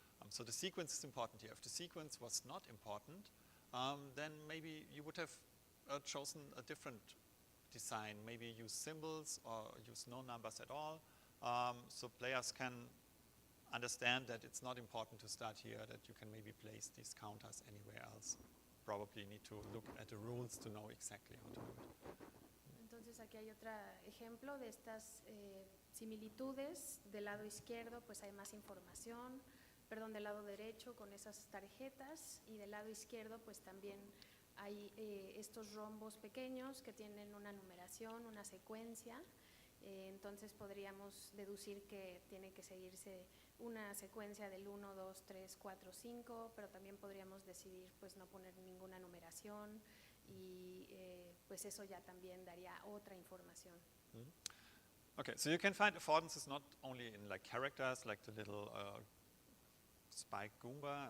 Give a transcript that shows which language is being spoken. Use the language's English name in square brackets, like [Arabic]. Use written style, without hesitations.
[English] So the sequence is important here. If the sequence was not important, then maybe you would have chosen a different design. Maybe use symbols or use no numbers at all. So players can understand that it's not important to start here, that you can maybe place these counters anywhere else. Probably need to look at the rules to know exactly how to do it. [Spanish] Entonces aquí hay otro ejemplo de estas similitudes. Del lado izquierdo pues hay más información, del lado derecho con esas tarjetas, y del lado izquierdo pues también hay estos rombos pequeños que tienen una numeración, una secuencia. Entonces podríamos deducir que tiene que seguirse una secuencia del 1, 2, 3, 4, 5, pero también podríamos decidir pues no poner ninguna numeración, y pues eso ya también daría otra información. [English] Okay, so you can find affordances not only in like characters, like the little Spike Goomba.